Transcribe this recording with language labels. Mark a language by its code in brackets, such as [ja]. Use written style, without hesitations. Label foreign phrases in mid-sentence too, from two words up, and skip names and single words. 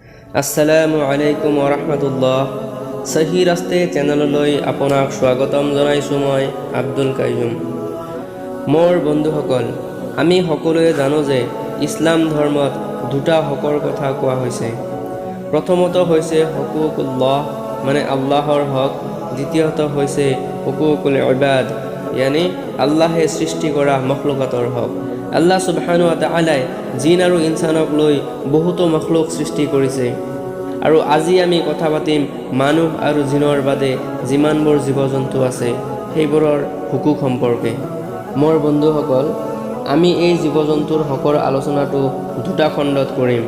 [ar] السلام عليكم ورحمة الله. [as] সহি ৰাস্তে চেনেললৈ আপোনাক স্বাগতম জনাইছোঁ। মই আব্দুল কাইয়ুম। মোৰ বন্ধুসকল, আমি সকলোৱে জানো যে ইছলাম ধৰ্মত দুটা হকৰ কথা কোৱা হৈছে। প্ৰথমত হৈছে হুকুকুল্লাহ মানে আল্লাহৰ হক, দ্বিতীয়ত হৈছে [ar] حقوق العباد [as] ইয়ানি আল্লাহে সৃষ্টি কৰা মখলুকাতৰ হক। [ar] الله سبحانه وتعالى [as] জিন আৰু ইনসানক লৈ বহুতো মখলুক সৃষ্টি কৰিছে। আৰু আজি আমি কথা পাতিম মানুহ আৰু জিনৰ বাদে যিমানবোৰ জীৱ জন্তু আছে সেইবোৰৰ হুকুক সম্পৰ্কে। মোৰ বন্ধুসকল, আমি এই জীৱ জন্তুৰ হকৰ আলোচনাটো দুটা খণ্ডত কৰিম।